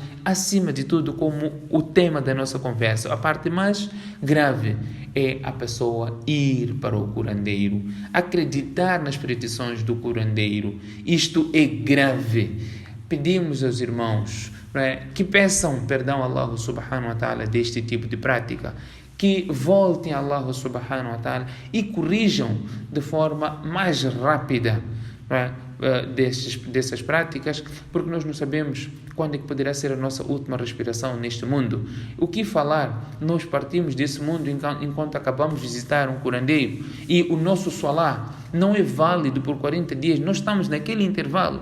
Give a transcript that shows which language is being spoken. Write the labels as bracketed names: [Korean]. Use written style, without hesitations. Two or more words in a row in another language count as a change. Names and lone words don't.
[Portuguese] Acima de tudo, como o tema da nossa conversa, a parte mais grave é a pessoa ir para o curandeiro, acreditar nas predições do curandeiro. Isto é grave. Pedimos aos irmãos que peçam perdão a Allah [Arabic] سبحانه وتعالى [Portuguese] deste tipo de prática, que voltem a Allah [Arabic] سبحانه وتعالى [Portuguese] e corrijam de forma mais rápida dessas práticas, porque nós não sabemos quando é que poderá ser a nossa última respiração neste mundo. O que falar? Nós partimos desse mundo enquanto acabamos de visitar um curandeiro e o nosso salat não é válido por 40 dias, nós estamos naquele intervalo.